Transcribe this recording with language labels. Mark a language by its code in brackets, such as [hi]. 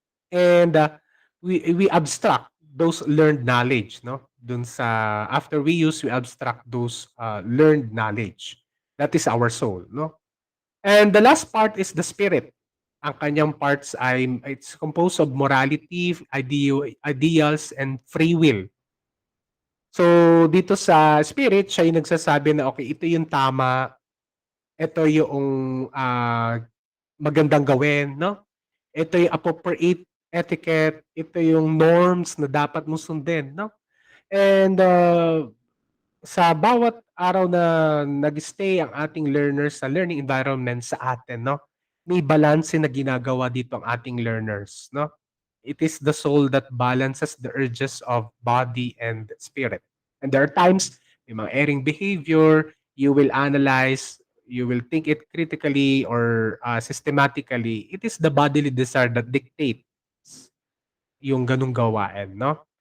[en] And we abstract those learned knowledge, no? [tl] Dun sa [en] after we use, we abstract those learned knowledge. That is our soul, no? And the last part is the spirit. [tl] Ang kanyang parts ay [en] it's composed of morality, ideals, and free will. [tl] So, dito sa spirit, siya yung nagsasabi na, okay, ito yung tama, ito yung magandang gawin, no? Ito yung [en] appropriate etiquette, [tl] ito yung norms na dapat mo sundin, no? And sa bawat araw na nag-stay ang ating learners sa [en] learning environment [tl] sa atin, no? May balanse na ginagawa dito ang ating learners, no? [en] It is the soul that balances the urges of body and spirit. And there are times, [tl] may mga [en] erring behavior, you will analyze, you will think it critically or systematically. It is the bodily desire that dictates [tl] yung ganung gawain, no?